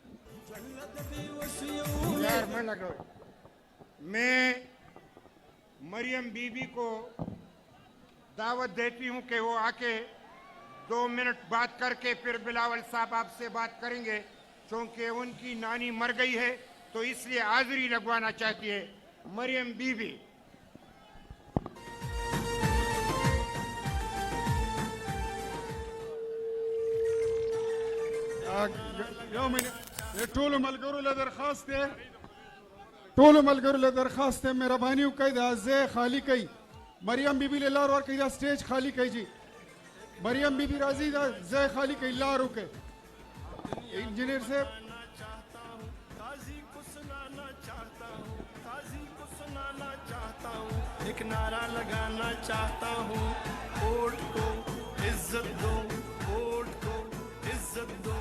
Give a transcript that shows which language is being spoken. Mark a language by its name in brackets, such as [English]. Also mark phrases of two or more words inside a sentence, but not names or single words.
[Urdu] میں مریم بی بی کو دعوت دیتی ہوں کہ وہ آ کے 2 منٹ بات کر کے پھر بلاول صاحب آپ سے بات کریں گے، چونکہ ان کی نانی مر گئی ہے تو اس لیے حاضری لگوانا چاہتی ہے. مریم بی بی. [Pashto] ټولو ملګرو له درخواست دی مهرباني وکړئ دا ځای خالی کړئ. مریم بی بی له لار ورکړئ، دا سټیج خالی کړئ جی. مریم بی بی راځي، دا ځای خالی کړئ، لار وکړئ. [Urdu] انجینئر صاحب ایک نعرہ لگانا چاہتا ہوں، ووٹ کو عزت دو، ووٹ کو عزت دو.